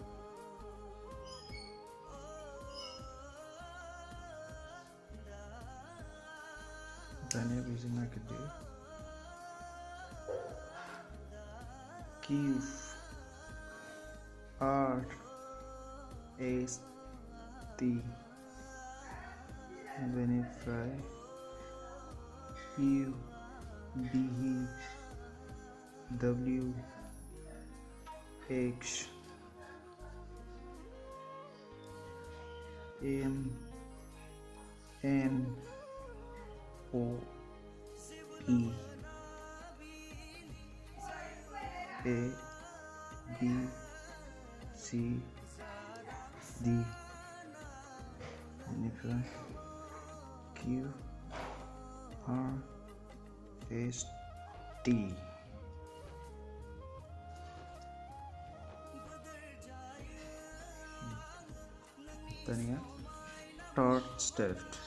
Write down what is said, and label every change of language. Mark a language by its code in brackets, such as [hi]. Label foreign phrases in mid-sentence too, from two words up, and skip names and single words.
[brx] दानिया बेजों नागिरदो [en] Q R S T [brx] बेनिफ्राय [en] U V W X M N O P A B C D बेनिफ्राय Q R S T। [brx] दानिया [en] third step.